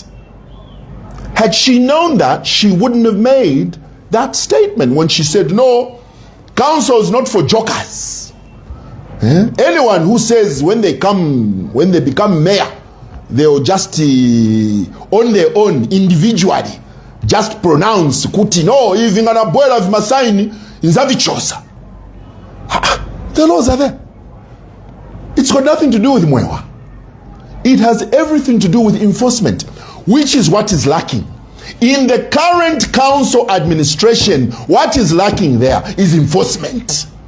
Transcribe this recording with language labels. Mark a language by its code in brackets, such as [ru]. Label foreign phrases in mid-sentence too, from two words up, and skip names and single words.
[en] Had she known that, she wouldn't have made that statement when she said, no, council is not for jokers. Anyone who says when they become mayor, they'll just on their own individually just pronounce kuti no even [ny] anabuela vimasaini inzavichosa. [en] The laws are there. It's got nothing to do with Mwewa. It has everything to do with enforcement, which is what is lacking. In the current council administration, what is lacking there is enforcement.